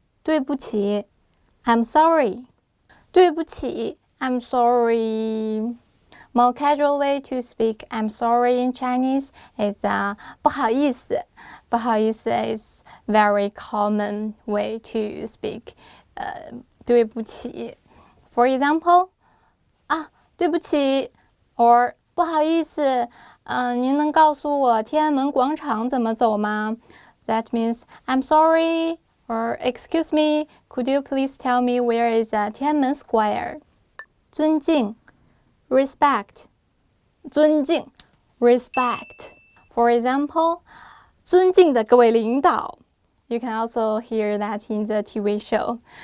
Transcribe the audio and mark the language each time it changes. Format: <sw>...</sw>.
<en>对不起 I'm sorry. 对不起 I'm sorry. More casual way to speak I'm sorry in Chinese is 不好意思。不好意思 is very common way to speak 对不起。 For example,</en> <zh>对不起 or 不好意思您能告诉我天安门广场怎么走吗？</zh> <en>That means I'm sorry or excuse me, could you please tell me where is 天安门 Square? 尊敬 respect. 尊敬 respect. For example,</en> <zh>尊敬的各位领导</zh> <en>You can also hear that in the TV show.</en>